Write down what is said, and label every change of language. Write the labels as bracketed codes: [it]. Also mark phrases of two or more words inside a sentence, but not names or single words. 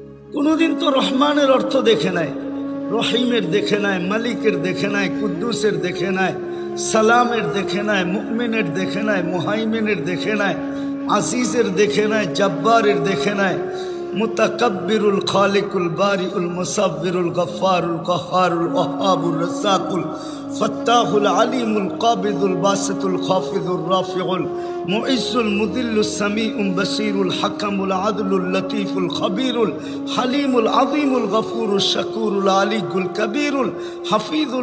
[bn] কোনোদিন তো রহমানের অর্থ দেখে নাই, রহিমের দেখে নাই, মালিকের দেখে নাই, কুদ্দুসের দেখে নাই, সালামের দেখে নাই, মুমিনের দেখে নাই, মুহাইমিনের দেখে নাই, আজিজের দেখে নাই, জব্বারের দেখে নাই, মুতাকাব্বিরুল খালিকুল বারিউল মুসাব্বিরুল গফফারুল কাহ্হারুল ওয়াহ্হাবুর রাজ্জাকুল ফাত্তাহুল আলিমুল কাবিদুল বাসিতুল খাফিদুর রাফিউল মুইজ্জুল মুদিল্লুস সামিউল বাসিরুল হাকামুল আদলুল লতীফুল খবীরুল হালিমুল আযীমুল গফুরুশ শাকুরুল আলিয়ুল কবীরুল হাফিজুল